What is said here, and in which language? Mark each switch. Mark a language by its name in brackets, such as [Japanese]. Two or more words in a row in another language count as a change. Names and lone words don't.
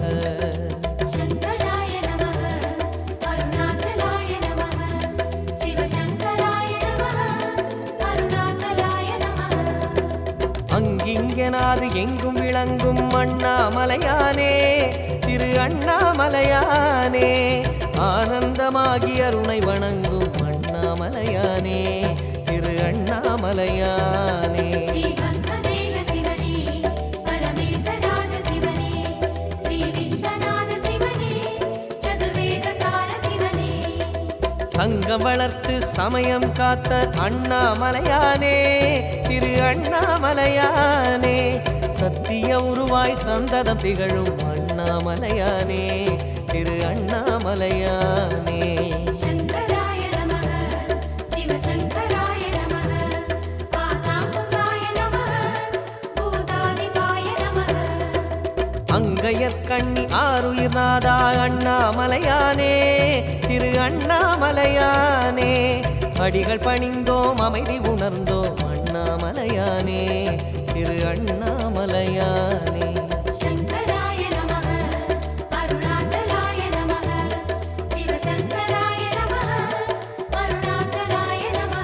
[Sanskrit] शंकराय नमः अरुणाचलाय नमः शिवशंकराय नमः अरुणाचलाय नमः [Tamil] அங்கிங்கனாது எங்கும் விளங்கும் அண்ணாமலையானே திரு அண்ணாமலையானே ஆனந்தமாகி அருணை வணங்கும் அண்ணாமலையானே திரு அண்ணாமலையானே [Sanskrit] श्री भस्मदेव शिवने परमेशराज शिवने श्री विश्वनाथ शिवने चतुर्वेद सार शिवने [Tamil] சங்கம் வளர்த்து சமயம் காத்த அண்ணாமலையானே திரு அண்ணாமலையானே சத்திய உருவாய் சந்ததம் திகழும் அண்ணாமலையானே திரு அண்ணாமலையானே [Sanskrit] शंकराय नमः शिवशंकराय नमः आसाकुसाय नमः भूतादिपाय नमः [Tamil] அங்கையற்கண்ணி ஆருயிர் நாதா அண்ணாமலையானே திரு அண்ணாமலையானே அடிகள் பணிந்தோம் அமைதி உணர்ந்தோம் அண்ணாமலையானே திரு அண்ணாமலையானே [Sanskrit] शंकराय नमः अरुणाचलाय नमः शिवशंकराय नमः अरुणाचलाय